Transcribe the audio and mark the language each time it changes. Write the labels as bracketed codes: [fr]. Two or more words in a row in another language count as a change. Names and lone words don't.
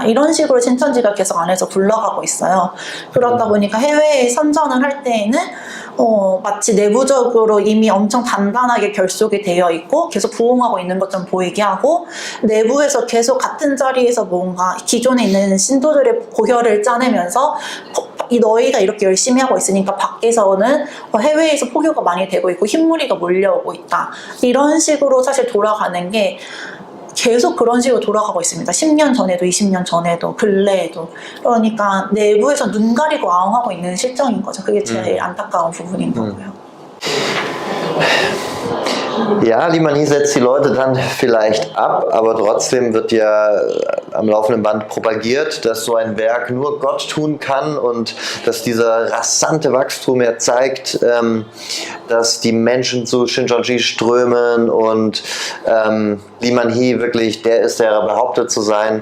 [ko] 이런 식으로 신천지가 계속 안에서 굴러가고 있어요. 그러다 보니까 해외에 선전을 할 때에는 마치 내부적으로 이미 엄청 단단하게 결속이 되어 있고 계속 부흥하고 있는 것처럼 보이게 하고, 내부에서 계속 같은 자리에서 뭔가 기존에 있는 신도들의 고혈을 짜내면서 너희가 이렇게 열심히 하고 있으니까 밖에서는 해외에서 포교가 많이 되고 있고 흰무리가 몰려오고 있다. 이런 식으로 사실 돌아가는 게 계속 그런 식으로 돌아가고 있습니다. 10년 전에도 20년 전에도 근래에도. 그러니까 내부에서 눈 가리고 아웅하고 있는 실정인 거죠. 그게 제일 안타까운 부분인 거고요. [de] Ja, Lee Man-hee setzt die Leute dann vielleicht ab, aber trotzdem wird ja am laufenden Band propagiert, dass so ein Werk nur Gott tun kann und dass dieser rasante Wachstum ja zeigt, dass die Menschen zu Shincheonji strömen und Lee Man-hee wirklich der ist, der er behauptet zu sein.